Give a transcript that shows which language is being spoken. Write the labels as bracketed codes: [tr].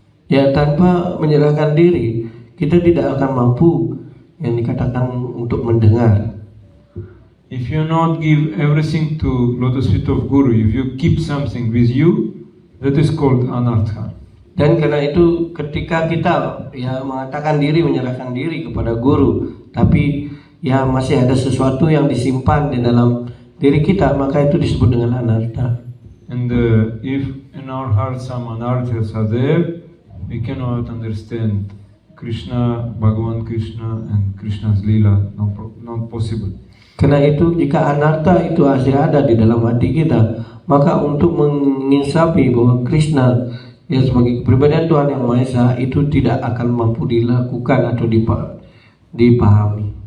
[id] Ya, tanpa menyerahkan diri, kita tidak akan mampu yang dikatakan untuk mendengar. [en] If you not give everything to lotus feet of Guru, if you keep something with you, that is called anartha. [id] Dan karena itu ketika kita ya mengatakan diri, menyerahkan diri kepada guru, tapi ya masih ada sesuatu yang disimpan di dalam diri kita, maka itu disebut dengan anartha. [en] And if in our heart some anarthas are there, we cannot understand Krishna, Bhagavan Krishna, and Krishna's Leela. Not possible. [id] Karena itu jika anartha itu masih ada di dalam hati kita, maka untuk menginsafi bahwa Krishna ya sebagai kepribadian Tuhan Yang Maha Esa itu tidak akan mampu dilakukan atau dipahami.